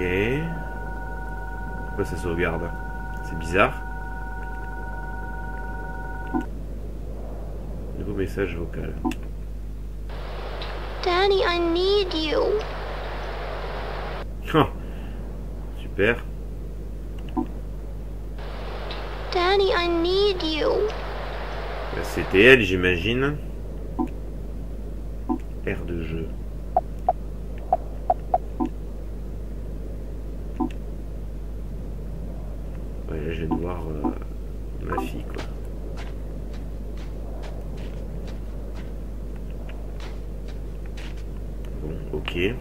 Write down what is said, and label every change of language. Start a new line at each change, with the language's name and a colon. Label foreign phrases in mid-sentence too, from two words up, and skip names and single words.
French: Pourquoi ça sauvegarde? C'est bizarre. Nouveau message vocal.
English: Daddy, I need you.
French: Oh. Super.
English: Daddy, I need you.
French: C'était elle, j'imagine. Aire de jeu. Ouais, là, je viens de voir ma fille, quoi. Bon, ok.